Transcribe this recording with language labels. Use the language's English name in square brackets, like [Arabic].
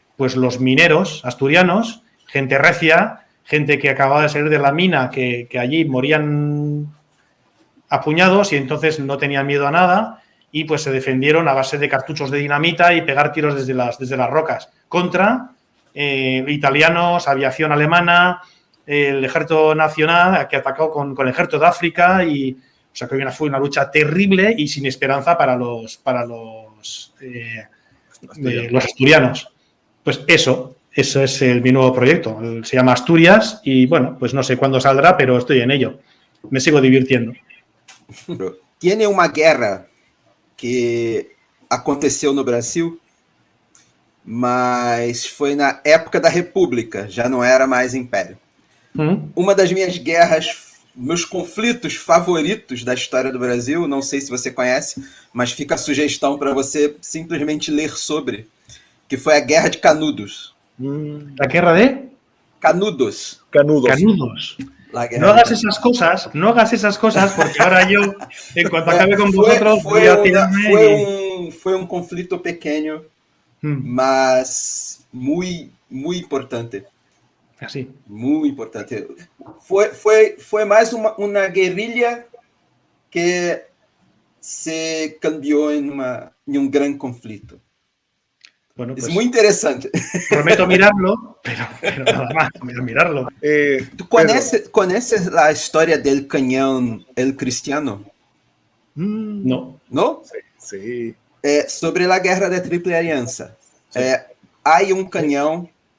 [Spanish] Pues los mineros asturianos, gente recia, gente que acababa de salir de la mina, que allí morían a puñados y entonces no tenían miedo a nada y pues se defendieron a base de cartuchos de dinamita y pegar tiros desde las rocas contra italianos, aviación alemana, el ejército nacional que atacó con el ejército de África y o sea que fue una lucha terrible y sin esperanza para los asturianos. Pues eso es mi nuevo proyecto. Se llama Asturias y bueno, pues no sé cuándo saldrá, pero estoy en ello. Me sigo divirtiendo. [Portuguese] Tiene uma guerra que aconteceu no Brasil, mas foi na época da República, já não era mais Império. Uma das minhas guerras, meus conflitos favoritos da história do Brasil, não sei se você conhece, mas fica a sugestão para você simplesmente ler sobre, que foi a Guerra de Canudos. [Spanish] ¿La guerra de? Canudos. No hagas esas cosas, porque ahora yo, en cuanto acabe con vosotros, voy a tirarme. [Portuguese] Foi um conflito pequeno, mas [Spanish] muy importante. Así. Muy importante. [Portuguese] Foi mais uma guerrilha que se cambiou em um grande conflito. [Spanish] Bueno, pues, es muy interesante. Prometo mirarlo, pero nada más, mirarlo. ¿Tú conoces la historia del cañón El Cristiano? No. ¿No? Sí. Sobre la guerra de Triple Alianza. Sí. Hay un cañón.